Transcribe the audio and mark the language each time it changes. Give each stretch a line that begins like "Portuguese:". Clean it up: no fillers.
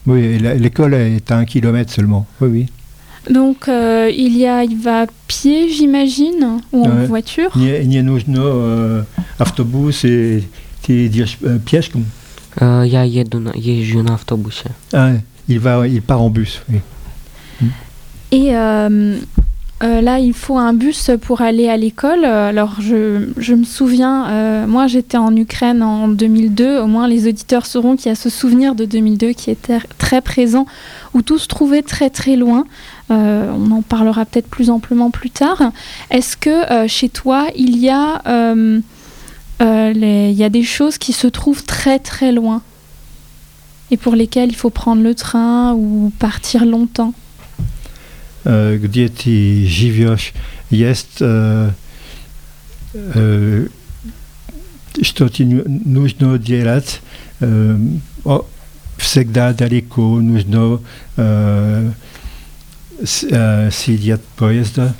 French: Oui, l'école est un kilomètre seulement. Oui, oui. Donc, il va à pied, j'imagine, ou en voiture? Il y a nos
Russian: автобус
French: et
Russian: пешком. Я еду на езжу на автобусе.
French: Il part en bus, oui. Et là, il faut un bus pour aller à l'école. Alors, je me souviens, moi, j'étais en Ukraine en 2002. Au moins, les auditeurs sauront qu'il y a ce souvenir de 2002 qui était très présent, où tout se trouvait très, très loin. On en parlera peut-être plus amplement plus tard. Est-ce que chez toi, il y a, il y a des choses qui se trouvent très, très loin ? Et pour lesquels il faut prendre le train ou partir longtemps.
Russian: Где ты живешь? Есть что-то нужно делать? Всегда далеко нужно сидеть поезд?